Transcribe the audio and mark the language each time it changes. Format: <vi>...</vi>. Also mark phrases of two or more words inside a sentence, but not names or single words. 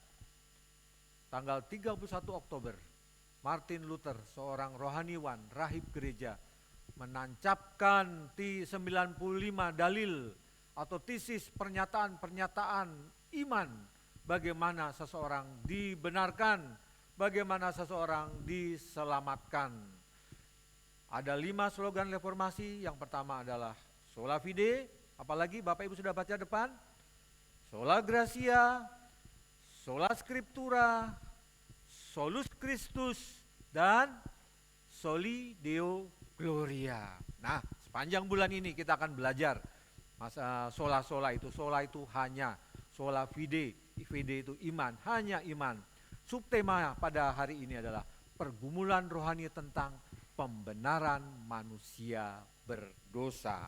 <id>Tanggal 31 Oktober, Martin Luther, seorang rohaniwan, rahib gereja, menancapkan 95 dalil atau tesis pernyataan-pernyataan iman, bagaimana seseorang dibenarkan, bagaimana seseorang diselamatkan. Ada 5 slogan reformasi. Yang pertama adalah</id> <la>Sola Fide,</la> <id>apalagi Bapak Ibu sudah baca depan,</id> <la>Sola Gratia, Sola Scriptura, Solus Christus, dan Soli Deo Gloria.</la> <id>Nah, sepanjang bulan ini kita akan belajar sola-sola itu. Sola itu hanya,</id> <la>Sola Fide,</la> <id>fide itu iman, hanya iman. Subtema pada hari ini adalah pergumulan rohani tentang pembenaran manusia berdosa.</id>